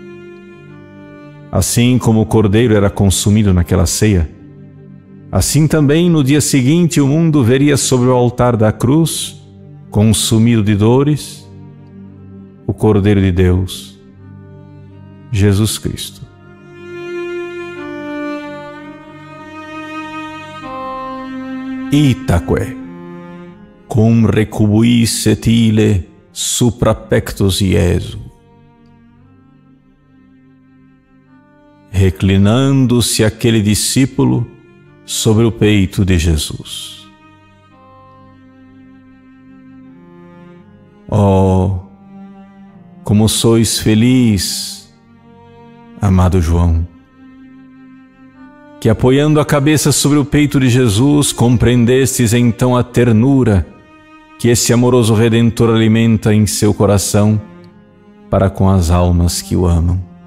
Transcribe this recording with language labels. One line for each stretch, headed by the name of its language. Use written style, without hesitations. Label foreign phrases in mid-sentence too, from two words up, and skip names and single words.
Portuguese: Assim como o Cordeiro era consumido naquela ceia, assim também no dia seguinte o mundo veria sobre o altar da cruz, consumido de dores, o Cordeiro de Deus, Jesus Cristo.
Latin: Itaque, cum recubuis et ile supra pectus Iesu.
Portuguese: Reclinando-se aquele discípulo sobre o peito de Jesus. Oh, como sois feliz, amado João, que apoiando a cabeça sobre o peito de Jesus, compreendestes então a ternura que esse amoroso Redentor alimenta em seu coração para com as almas que o amam.